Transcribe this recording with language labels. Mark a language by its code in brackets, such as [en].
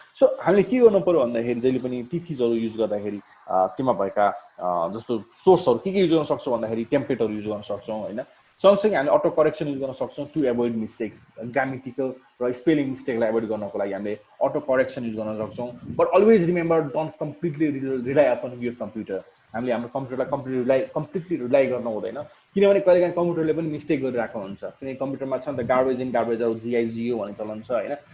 [ne] So हामीले के गर्नु पर्यो भन्दाखेरि जहिले पनि ती चिजहरू युज गर्दाखेरि त्यसमा भएका जस्तो सोर्सहरू के युज गर्न सक्छौँ भन्दाखेरि टेम्प्लेटहरू युज गर्न सक्छौँ होइन। सँगसँगै हामीले अटो करेक्सन युज गर्न सक्छौँ [en] To avoid mistakes. [ne] ग्रामेटिकल र स्पेलिङ मिस्टेकलाई एभोइड गर्नको लागि हामीले अटो करेक्सन युज गर्न सक्छौँ। [en] But always remember don't completely rely upon your computer. [ne] हामीले हाम्रो कम्प्युटरलाई कम्प्लिटली रिलाइ गर्नु हुँदैन, किनभने कहिलेकाहीँ कम्प्युटरले पनि मिस्टेक गरिरहेको हुन्छ। किनकि कम्प्युटरमा छ नि त garbage in garbage out, GIGO भन्ने चलन छ होइन।